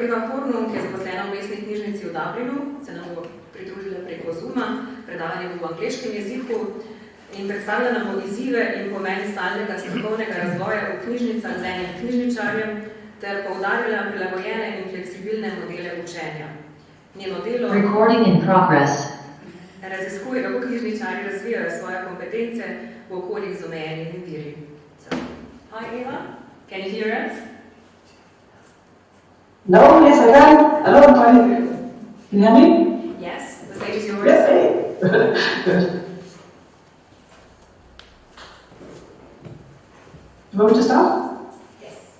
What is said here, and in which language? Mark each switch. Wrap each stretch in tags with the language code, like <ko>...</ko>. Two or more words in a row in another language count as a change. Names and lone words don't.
<sl>Eva Hornung, ki je zaposlena v mestni knjižnici v Dublinu, se nam bo pridružila preko Zooma, predavanje bo v angleškem jeziku in predstavila nam bo izzive in pomen stalnega strokovnega razvoja v knjižnicah z enim knjižničarjem ter poudarila prilagojene in fleksibilne modele učenja. Njeno delo raziskuje, kako knjižničarji razvijajo svoje kompetence v okoljih z omejenimi viri.</sl> <en>Hi Eva, can you hear us? No, yes I can. Hello, Tony. Can you hear me? Yes, the stage is yours. Yes, hey. Good. Do you want me to start? Yes.</en>